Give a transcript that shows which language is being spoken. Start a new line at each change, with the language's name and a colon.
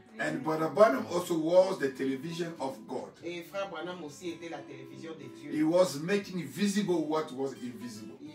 English: And Brother Branham also was the television of God.
French: Et Frère Branham aussi était la télévision de
English: He
French: Dieu.
English: was making visible what was invisible.